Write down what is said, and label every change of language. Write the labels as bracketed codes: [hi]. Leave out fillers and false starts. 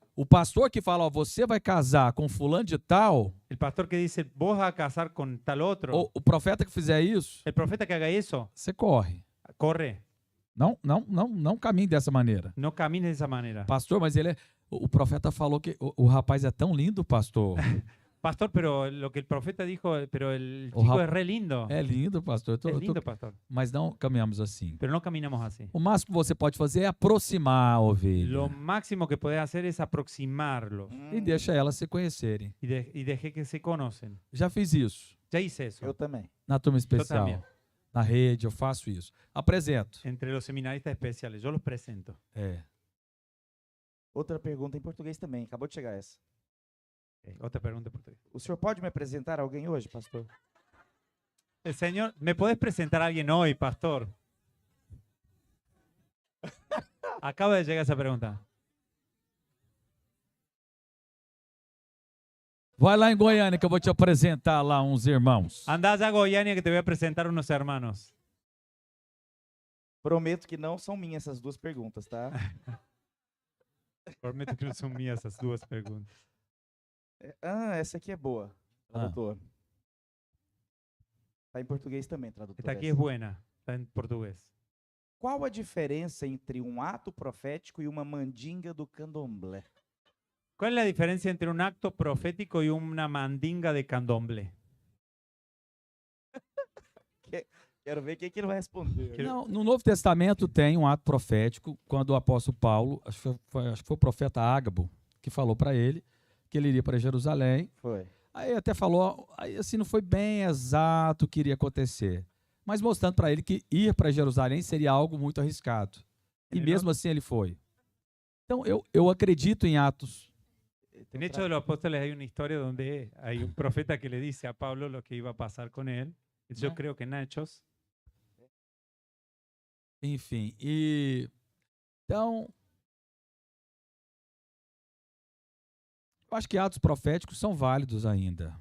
[pt] O pastor que fala, ó, você vai casar com fulano de tal, [es] El pastor que dice, vos vas a casar con tal otro. [pt] ou o profeta que fizer isso, [es] El profeta que haga eso, [pt] você corre. [es] corre. [pt] Não caminhe dessa maneira. [es] No camines de esa manera. [pt] Pastor, mas ele é... O profeta falou que o rapaz é tão lindo, pastor. [es] Pastor, pero lo que el profeta dijo, pero el [pt] O [es] chico [pt] rap- [es] es re lindo. [pt] É lindo, pastor. [es] Es lindo, pastor. [pt] Mas não caminhamos assim. [es] Pero no caminamos así. [pt] O máximo que você pode fazer é aproximar a ovelha. [es] Lo máximo que podés hacer es aproximarlos [pt] E deixa elas se conhecerem. [es] y deje que se conocen. [pt] Já fiz isso. [es] Ya hice eso. [pt] Eu também. Na turma [es] Yo [pt] especial. [es] también. [pt] Na rede, eu faço isso. Apresento. [es] Entre los seminaristas especiales, yo los presento. [pt] É. Outra pergunta em português também. Acabou de chegar essa. [es] Ok, otra pregunta por ti. [pt] O senhor pode me apresentar alguém hoje, pastor? [es] El Señor, ¿me podés presentar a alguien hoy, pastor? Acaba de llegar esa pregunta. [pt] Vai lá em Goiânia que eu vou te apresentar lá uns irmãos. [es] Anda allá a Goiânia que te voy a presentar unos hermanos. [pt] Prometo que não são minhas essas duas perguntas, tá? [es] Prometo que no son mías esas dos preguntas. [pt] Essa aqui é boa, tradutor. Tá em português também, tradutor. [es] Esta aquí [pt] essa. [es] es buena, está en portugués. [pt] Qual a diferença entre um ato profético e uma mandinga do candomblé? [es] ¿Cuál es la diferencia entre un acto profético y una mandinga de candomblé? [pt] Quero ver o que ele vai responder. Não, no Novo Testamento tem um ato profético, quando o apóstolo Paulo, acho que foi o profeta Ágabo, que falou para ele que ele iria para Jerusalém. Foi. Aí até falou, aí assim não foi bem exato o que iria acontecer, mas mostrando para ele que ir para Jerusalém seria algo muito arriscado. E Ele mesmo assim ele foi. Então eu acredito em atos. [es] En Hechos de los Apóstoles hay una historia donde hay un profeta que le dice a Pablo lo que iba a pasar con él. Yo Ah. creo que en Hechos. [pt] Enfim, e então eu acho que atos proféticos são válidos ainda.